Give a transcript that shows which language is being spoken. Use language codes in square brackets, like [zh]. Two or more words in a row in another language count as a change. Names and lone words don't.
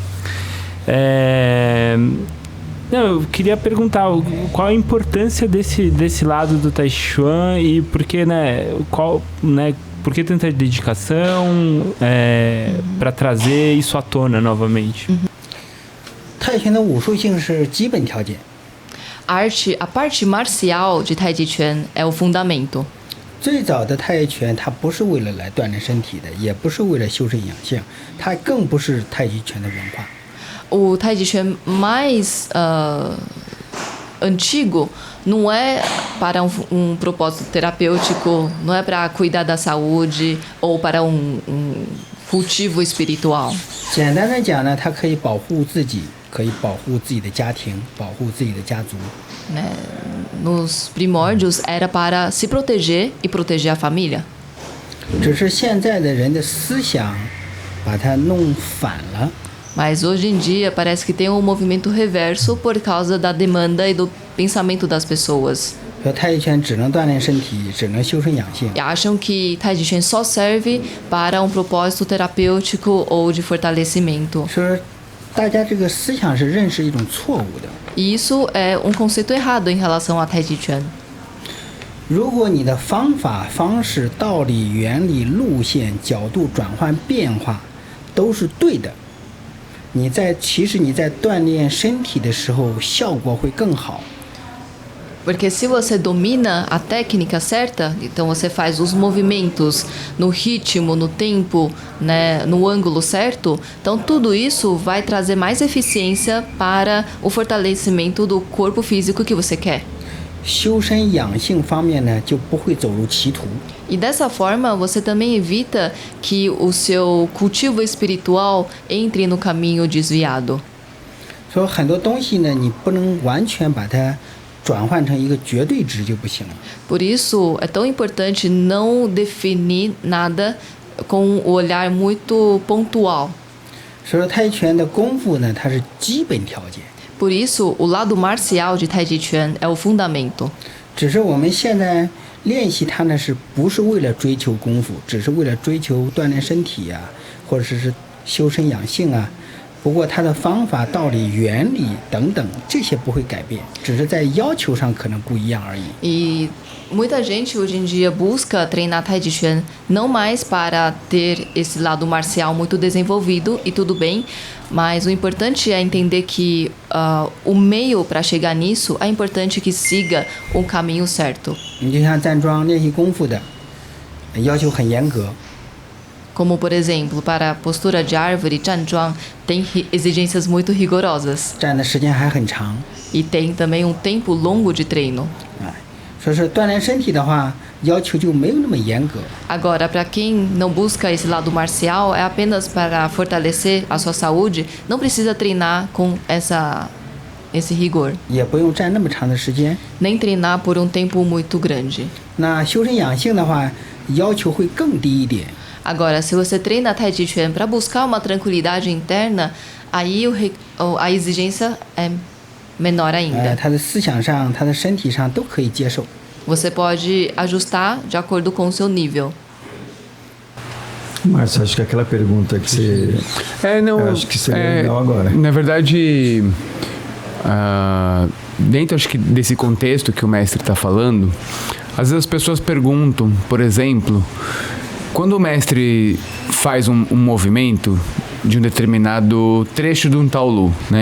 [pt] Eu queria perguntar qual a importância desse lado do Tai Chi Chuan e por que, por que tanta dedicação para trazer isso à tona novamente? [zh] 泰拳的武术性是基本条件， [pt] A parte marcial de Tai Chi Chuan é o fundamento. [zh] 最早的太极拳它不是为了来锻炼身体的，也不是为了修身养性，它更不是太极拳的文化。 [pt] O Tai Chi Chuan mais antigo não é para um propósito terapêutico, não é para cuidar da saúde ou para um cultivo espiritual. [zh] 简单的讲呢，它可以保护自己，可以保护自己的家庭，保护自己的家族。 [pt] Nos primórdios era para se proteger e proteger a família. [zh] 只是现在的人的思想把它弄反了。 [pt] Mas hoje em dia parece que tem um movimento reverso por causa da demanda e do pensamento das pessoas. [zh] 说太极拳只能锻炼身体，只能修身养性。 [pt] E acham que Tai Chi Chuan só serve para um propósito terapêutico ou de fortalecimento. [zh] 说大家这个思想是认识一种错误的。 [pt] E isso é um conceito errado em relação a Tai Chi Chuan. [zh] 如果你的方法、方式、道理、原理、路线、角度转换、变化都是对的，其实你在锻炼身体的时候效果会更好。 [pt] Porque se você domina a técnica certa, então você faz os movimentos no ritmo, no tempo, né, no ângulo certo, então tudo isso vai trazer mais eficiência para o fortalecimento do corpo físico que você quer. [zh] 修身养性方面呢，就不会走入歧途。 [pt] E dessa forma, você também evita que o seu cultivo espiritual entre no caminho desviado. [zh] 所以很多东西呢，你不能完全把它转换成一个绝对值就不行了。 [pt] Por isso, é tão importante não definir nada com um olhar muito pontual. [zh] 所以说，太极拳的功夫呢，它是基本条件。 [pt] Por isso, o lado marcial de Tai Chi Chuan é o fundamento. [zh] 只是我们现在练习它呢，是不是为了追求功夫，只是为了追求锻炼身体啊，或者是修身养性啊。不过它的方法、道理、原理等等这些不会改变，只是在要求上可能不一样而已。 [pt] E muita gente hoje em dia busca treinar Tai Chi Chuan não mais para ter esse lado marcial muito desenvolvido, e tudo bem, mas o importante é entender que o meio para chegar nisso é importante que siga o caminho certo. [zh] 你就像站桩练习功夫的，要求很严格。 [pt] Como, por exemplo, para a postura de árvore, Chan Chuan tem exigências muito rigorosas. [zh] 站的时间还很长。 [pt] E tem também um tempo longo de treino. [zh] 所以说锻炼身体的话，要求就没有那么严格。 [pt] Agora, para quem não busca esse lado marcial, é apenas para fortalecer a sua saúde, não precisa treinar com esse rigor. [zh] 也不用站那么长的时间。 [pt] Nem treinar por um tempo muito grande. [zh] 那修身养性的话，要求会更低一点。 [pt] Agora, se você treina Tai Chi Chuan para buscar uma tranquilidade interna, aí a exigência é menor ainda. [zh] 他的思想上、他的身体上都可以接受。 [pt] Você pode ajustar de acordo com o seu nível. Márcio, acho que aquela pergunta que você... não, acho que seria legal agora. Na verdade, dentro acho que desse contexto que o mestre está falando, às vezes as pessoas perguntam, por exemplo, quando o mestre faz um movimento de um determinado trecho de um taolu, né?